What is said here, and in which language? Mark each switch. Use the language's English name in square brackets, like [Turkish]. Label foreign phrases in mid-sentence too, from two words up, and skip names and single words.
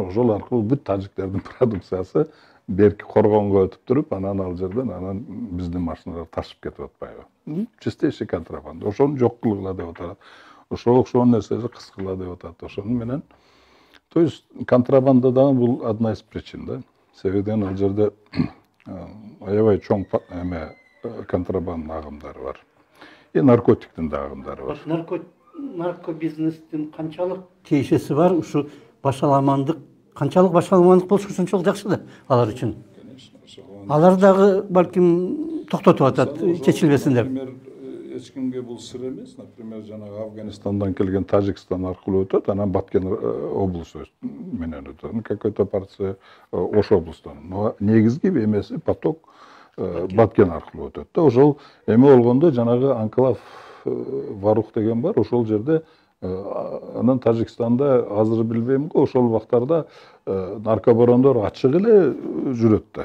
[Kyrgyz] Ошол аркылуу бүт тажиктердин продукциясы берки Коргонго өтүп туруп, анан ал жерден анан биздин машиналар ташып кетип атпайбы. [Russian] Чистейший контрабанда. [Kyrgyz] Ошону жок кылгыла деп атат. Ошол нерсени кыскыла деп атат. Ошону менен, [Russian] то есть [Kyrgyz] контрабанда дагы бул [Russian] одна из причин [Kyrgyz] да. Себебинен ал жерде аябай чоң эме контрабанда агымдары бар. И наркотиктин да агымдары бар. Наркобизнестин канчалык тиешеси бар? Ушу башаламандык, канчалык башаламандык болушу ошончолук жакшы да алар үчүн. Алар дагы балким токтотуп атат, чечилбесин деп. Например, эч кимге бул сыр эмес. Например, жанагы Афганистандан келген Тажикстан аркылуу өтөт, анан Баткен облусу менен өтөт. [Russian] Какой-то партия [Kyrgyz] Ош облустан. Но негизги эмеси поток Баткен аркылуу өтөт да. Ошол эме болгондо жанагы анклав Варух деген бар, ошол жерде анан Тажикстанда азыр билбейм го, ошол убактарда наркобарондор ачык эле жүрөт да.